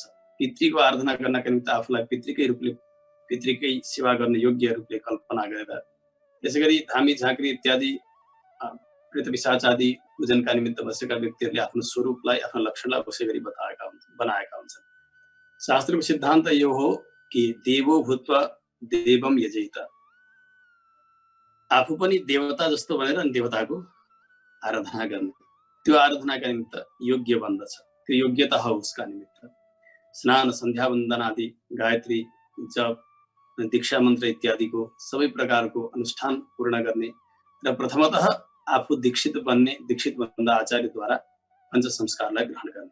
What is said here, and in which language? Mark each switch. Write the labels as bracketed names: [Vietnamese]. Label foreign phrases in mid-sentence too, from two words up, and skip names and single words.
[Nepali] पितृको आराधना गर्नका निमित्त आफूलाई पितृकै रूपले, पितृकै सेवा गर्ने योग्य रूपले कल्पना गरेर, त्यसैगरी धामी झाँक्री इत्यादि प्रेत पिशाच आदि पूजनका निमित्त बसेका व्यक्तिहरूले आफ्नो स्वरूपलाई, आफ्नो लक्षणलाई कसै गरी बनाएका हुन्छन्। शास्त्रको सिद्धान्त यो हो कि [Sanskrit] देवो भूत्वा देवम यजेत, [Nepali] आफू पनि देवता जस्तो भनेर देवताको आराधना गर्ने, त्यो आराधनाका निमित्त योग्य बन्दछ। त्यो योग्यता हो उसका निमित्त स्नान, सन्ध्या वन्दन आदि, गायत्री, जप, दीक्षा मन्त्र इत्यादिको सबै प्रकारको अनुष्ठान पूर्ण गर्ने र प्रथमतः आफू दीक्षित बन्ने, दीक्षित भन्दा आचार्यद्वारा पञ्च संस्कारलाई ग्रहण गर्ने।